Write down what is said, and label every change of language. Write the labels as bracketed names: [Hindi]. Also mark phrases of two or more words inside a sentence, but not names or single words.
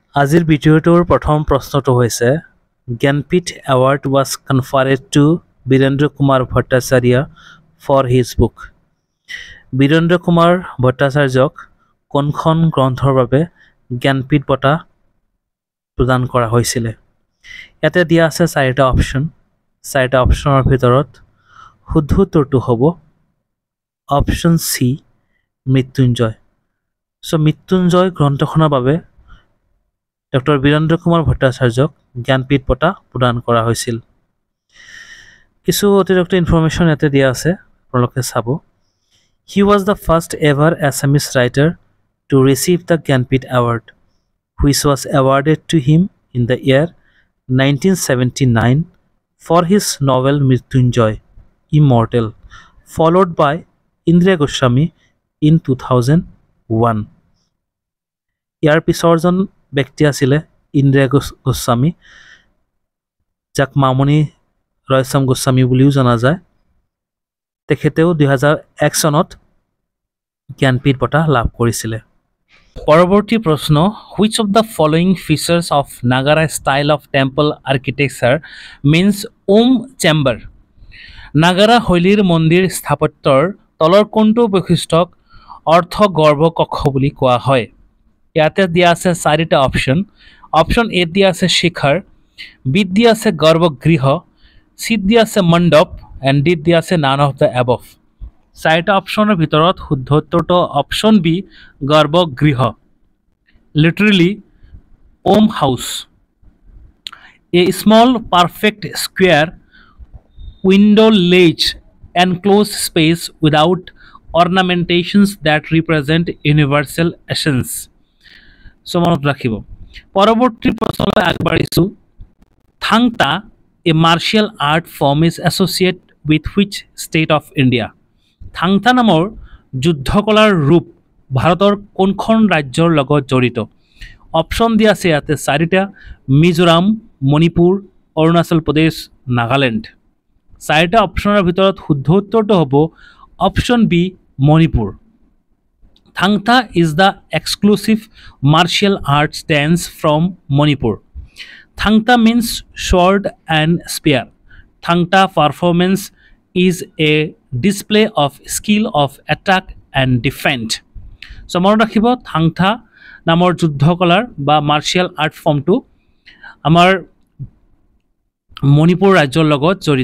[Assamese] আজিৰ ভিডিঅ'টোৰ প্ৰথম প্ৰশ্নটো হৈছে জ্ঞানপীঠ এৱাৰ্ড [English] was conferred to [Assamese] বীৰেন্দ্ৰ কুমাৰ ভট্টাচাৰ্য [English] for his book. [Assamese] বীৰেন্দ্ৰ কুমাৰ ভট্টাচাৰ্যক কোনখন গ্ৰন্থৰ বাবে জ্ঞানপীঠ বঁটা প্ৰদান কৰা হৈছিল? ইয়াতে দিয়া আছে চাৰিটা অপচন। চাৰিটা অপচনৰ ভিতৰত শুদ্ধ উত্তৰটো হ'ব অপচন সি মৃত্যুঞ্জয়। সো মৃত্যুঞ্জয় গ্ৰন্থখনৰ বাবে ডক্টৰ বীৰেন্দ্ৰ কুমাৰ ভট্টাচাৰ্যক জ্ঞানপীঠ বঁটা প্ৰদান কৰা হৈছিল। কিছু অতিৰিক্ত ইনফৰমেশ্যন ইয়াতে দিয়া আছে, আপোনালোকে চাব। [English] He was the first ever Assamese writer to receive the Gyanpith Award, which was awarded to him in the year 1979 for his novel Mrityunjay, Immortal, followed by Indira Goswami in 2001. [Assamese] ইয়াৰ পিছৰজন ব্যক্তি আছিলে ইন্দিৰা গোস্বামী, যাক মামণি ৰয়ছম গোস্বামী বুলিও জনা যায়। তেখেতেও 2001 চনত জ্ঞানপীঠ বঁটা লাভ কৰিছিলে। পৰৱৰ্তী প্ৰশ্ন, [English] which of the following features of Nagara style of temple architecture means Om chamber? [Assamese] নাগাৰা শৈলীৰ মন্দিৰ স্থাপত্যৰ তলৰ কোনটো বৈশিষ্ট্যক অৰ্থ গৰ্ভ কক্ষ বুলি কোৱা হয়? ইয়াতে দিয়া আছে চাৰিটা অপচন। অপচন এ দিয়া আছে শিখৰ, বিত দিয়া আছে গৰ্ভগৃহ, চিত দিয়া আছে মণ্ডপ, এণ্ড ডিত দিয়া আছে [English] none of the above. [Assamese] চাৰিটা অপচনৰ ভিতৰত শুদ্ধ উত্তৰটো অপচন বি গৰ্ভগৃহ, [English] literally Om house. a small perfect square window ledge enclosed space without ornamentations that represent universal essence. [Assamese] So মনত ৰাখিব। পৰৱৰ্তী প্ৰশ্নলৈ আগবাঢ়িছো। [English] থাংটা a martial art form is associated with which state of India? [Assamese] থাংটা নামৰ যুদ্ধকলাৰ ৰূপ ভাৰতৰ কোনখন ৰাজ্যৰ লগত জড়িত? অপচন দিয়া আছে ইয়াতে চাৰিটা, মিজোৰাম, মণিপুৰ, অৰুণাচল প্ৰদেশ, নাগালেণ্ড। চাৰিটা অপচনৰ ভিতৰত শুদ্ধ উত্তৰটো হ'ব অপচন বি মণিপুৰ। [English] Thangta is the exclusive martial arts dance from Manipur. থাংটা মিন্স sword and spear. Thangta performance is a display of skill of attack and defend. [Assamese] চ' মনত ৰাখিব, থাংটা নামৰ যুদ্ধকলাৰ বা [English] martial art formটো [Assamese] আমাৰ মণিপুৰ ৰাজ্যৰ লগত জড়িত।